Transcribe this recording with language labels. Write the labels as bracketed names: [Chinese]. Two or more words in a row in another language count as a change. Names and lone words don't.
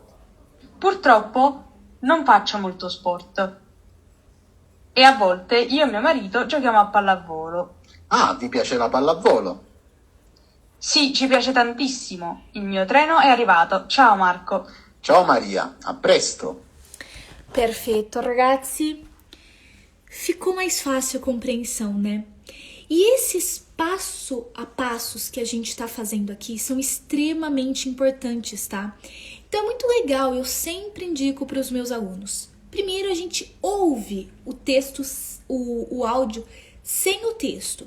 [Italian] Purtroppo non faccio molto sport e a volte io e mio marito giochiamo a pallavolo. Ah, vi piace la pallavolo? Sì, ci piace tantissimo. Il mio treno è arrivato. Ciao Marco. Ciao Maria, a presto! [Portuguese] Perfeito, ragazzi. Ficou mais fácil a compreensão, né? E esses passo a passos que a gente tá fazendo aqui são extremamente importantes, tá? Então é muito legal, eu sempre indico para os meus alunos. primeiro a gente ouve o texto, o áudio sem o texto.